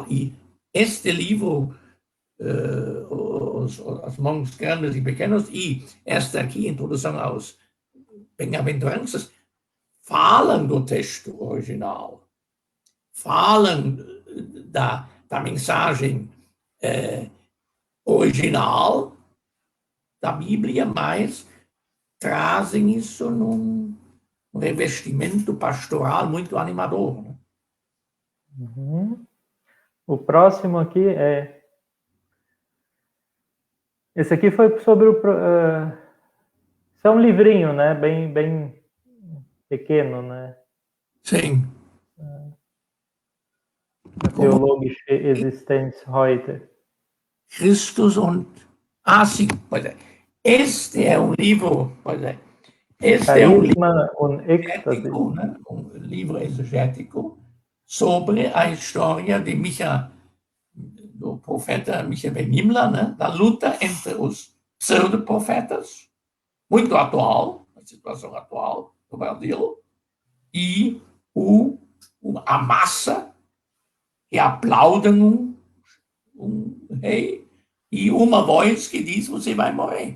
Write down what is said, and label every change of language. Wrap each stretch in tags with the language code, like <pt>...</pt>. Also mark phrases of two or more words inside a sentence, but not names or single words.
<pt>E este livro, as mãos grandes e pequenas, e esta aqui, Introdução aos Bem-aventuranças, falam do texto original, falam da mensagem original da Bíblia, mas trazem isso num revestimento pastoral muito animador. Né? O próximo aqui é... Esse aqui foi sobre o... Isso é um livrinho, né? Bem pequeno, né? Sim.</pt> <de>Theologische Existenz heute. Christus und...</de> <pt>sim, pois é. Este é um livro, pois é. Este é um livro exegético, né? Um livro exegético sobre a história de do profeta Micha ben Nimla, né? Da luta entre os pseudo-profetas, muito atual, a situação atual do Brasil, e a massa que aplaudem um rei e uma voz que diz: você vai morrer.</pt>